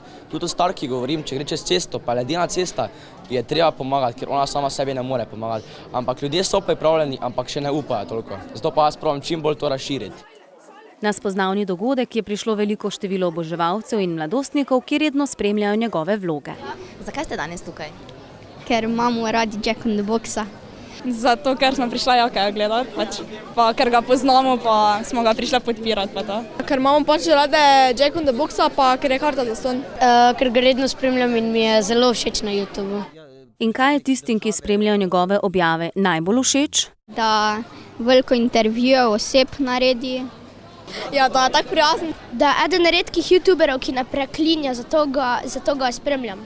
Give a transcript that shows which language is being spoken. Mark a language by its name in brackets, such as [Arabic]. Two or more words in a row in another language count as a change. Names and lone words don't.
[Slovenian] Tudi o starki govorim, če gre čez cesto, pa ledena cesta, je treba pomagati, ker ona sama sebi ne more pomagati. Ampak ljudje so pripravljeni, ampak še ne upajo toliko. Zato pa jaz pravim čim bolj to razširiti. Na spoznavni dogodek je prišlo veliko število oboževalcev in mladostnikov, ki redno spremljajo njegove vloge. Zakaj ste danes tukaj? Ker imamo radi Jack on the Boxa. Zato, ker smo prišla Jakaja gledati, pa ker ga poznamo, pa smo ga prišla podpirati. Pa to. Ker imamo pač rade Jack on the Boxa, pa ker je karta zastonj. Ker ga redno spremljam in mi je zelo všeč na YouTubu. In kaj je tistim, ki spremljajo njegove objave, najbolj všeč? Da veliko intervjujev oseb naredi. Ja, da je tak prijazen. Da je eden redkih YouTuberov, ki ne preklinja, zato ga spremljam.